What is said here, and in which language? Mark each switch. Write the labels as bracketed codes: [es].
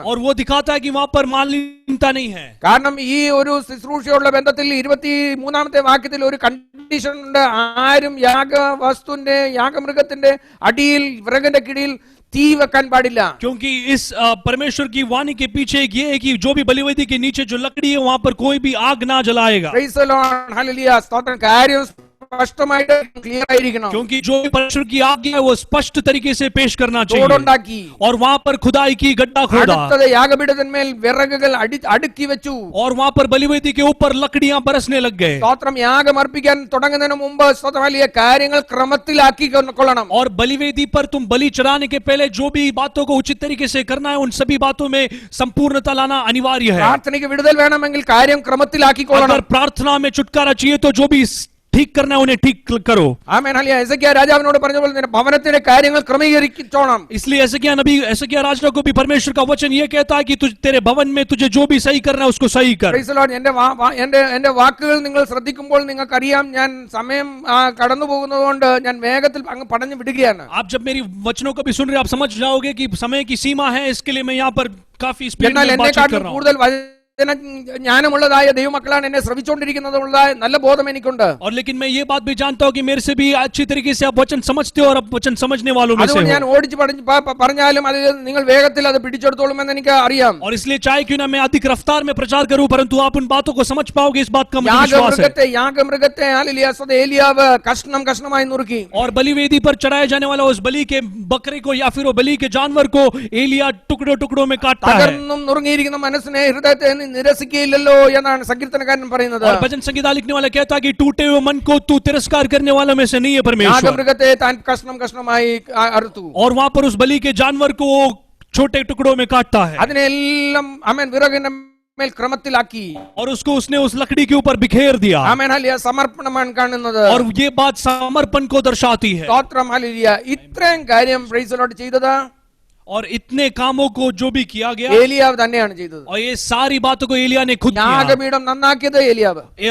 [hi] और वो दिखाता है कि वहां पर मालिन्यता नहीं है. [ml] കാരണം ഈ ഒരു ശുശ്രൂഷയുള്ള ബന്ധത്തിൽ 23ാമത്തെ വാക്യത്തിൽ ഒരു കണ്ടീഷൻ ഉണ്ട്. ആരും യാഗവസ്തുവിന്റെ യാഗമൃഗത്തിന്റെ അടിയിൽ വിറകിന്റെ കിടിയിൽ തീ വെക്കാൻ പാടില്ല. [hi] क्योंकि इस परमेश्वर की वाणी के पीछे एक ये है कि जो भी बलिवेदी के नीचे जो लकड़ी है वहां पर कोई भी आग ना जलाएगा. [ml] Praise the Lord. ഹല്ലേലൂയ. സ്തോത്രം. കാര്യം സ്പഷ്ടമായിട്ട് ക്ലിയർ ആയിരിക്കണം. [hi] क्योंकि जो भी परमेश्वर की आज्ञा है वो स्पष्ट तरीके से पेश करना चाहिए. [ml] തോടുണ്ടാക്കി. [hi] और वहां पर खुदाई की, गड्ढा खोदा. [ml] അടുത്തത് യാഗപീഠത്തിന്മേൽ വിറകുകൾ അടുക്കി വെച്ചു. [hi] और वहां पर बलिवेदी के ऊपर लकड़ियां बरसने लग गए. [ml] സ്തോത്രം. യാഗം അർപ്പിക്കാൻ തുടങ്ങുന്നതിന് മുമ്പ് സ്തോത്രം വലിയ കാര്യങ്ങൾ ക്രമത്തിലാക്കി കൊള്ളണം. [hi] और बलिवेदी पर तुम बलि चढ़ाने के पहले जो भी बातों को उचित तरीके से करना है उन सभी बातों में संपूर्णता लाना अनिवार्य है. [ml] പ്രാർത്ഥനയ്ക്ക് വിടുതൽ വേണമെങ്കിൽ കാര്യം ക്രമത്തിലാക്കി കൊള്ളണം. [hi] अगर प्रार्थना में छुटकारा चाहिए तो जो भी ठीक करना है उन्हें ठीक करो. [ml] ആമേൻ. ഹല്ലേലൂയ. എസെക്കിയാ രാജാവിനോട് പറഞ്ഞ പോലെ തന്നെ ഭവനത്തിന്റെ കാര്യങ്ങൾ ക്രമീകരിച്ചോണം. [hi] इसलिए एसेकिया राजा को भी परमेश्वर का वचन ये कहता है कि तेरे भवन में तुझे जो भी सही करना है उसको सही कर. [ml] Praise the Lord. എന്റെ വാക്കുകൾ നിങ്ങൾ ശ്രദ്ധിക്കുമ്പോൾ നിങ്ങൾക്കറിയാം ഞാൻ സമയം കടന്നു പോകുന്നതുകൊണ്ട് ഞാൻ വേഗത്തിൽ അങ്ങ് പടഞ്ഞു വിടുകയാണ്. [hi] आप जब मेरी वचनों को भी सुन रहे हैं आप समझ जाओगे कि समय की सीमा है, इसके लिए मैं यहाँ पर काफी स्पीड [ml] എന്നാൽ [hi] में बातचीत कर [ml] എന്നെക്കാട്ടും [hi] रहा हूँ. [ml] കൂടുതൽ ജ്ഞാനമുള്ളതായ ദൈവമക്കളാണ് എന്നെ ശ്രവിച്ചുകൊണ്ടിരിക്കുന്നതുള്ളതായ നല്ല ബോധം എനിക്കുണ്ട്. [hi] और लेकिन मैं ये बात भी जानता हूँ कि मेरे से भी अच्छी तरीके से आप वचन समझते हो और आप वचन समझने वालों में से [ml] അതുകൊണ്ട് ഞാൻ [hi] हो. [ml] ഓടിച്ച് പറഞ്ഞാലും അത് നിങ്ങൾ വേഗത്തിൽ അത് പിടിച്ചെടുത്തോളുമെന്ന് എനിക്ക് അറിയാം. [hi] और इसलिए चाहे क्यों ना मैं अधिक रफ्तार में प्रचार करूं परंतु आप उन बातों को समझ पाओगे, इस बात का मुझे विश्वास है. [ml] യാഗമൃഗത്തെ ഏലിയാവ് കഷ്ണം കഷ്ണമായി നുറുക്കി. [hi] और बलिवेदी पर चढ़ाए जाने वाला उस बलि के बकरे को या फिर वो बलि के जानवर को एलिया टुकड़ों टुकड़ों में काटता है. [ml] തകർന്നും നുറുങ്ങിയിരിക്കുന്ന മനസ്സിനെ ഹൃദയത്തെ നിരസിക്കുകയില്ലല്ലോ എന്നാണ് സങ്കീർത്തനക്കാരൻ പറയുന്നത്. [hi] और भजन संगीता लिखने वाला कहता है कि टूटे हुए मन को तू तिरस्कार करने वाला में से नहीं है परमेश्वर. [ml] യാഗമൃഗത്തെ താൻ കഷ്ണം കഷ്ണമായി അറുത്തു. [hi] और वहां पर उस बलि के जानवर को छोटे टुकड़ों में काटता है. [ml] അതിനെല്ലാം ആമേൻ വിറകിന്റെ മേൽ ക്രമത്തിലാക്കി. [hi] और उसको उसने उस लकड़ी के ऊपर बिखेर दिया. [ml] ആമേൻ. ഹല്ലേലൂയ. സമർപ്പണമാണ് കാണുന്നത്. [hi] और ये बात समर्पण को दर्शाती है. [ml] സ്തോത്രം. ഹല്ലേലൂയ. ഇത്രയും കാര്യം പ്രൈസ് ദി ലോർഡ് ചെയ്തത് [hi] और इतने कामों को जो भी किया गया [ml] ഏലിയാവ് തന്നെയാണ് ചെയ്തത്. [hi] और ये सारी बातों को एलिया ने खुद किया. [ml] യാഗപീഠം നന്നാക്കിയത് ഏലിയാവ്.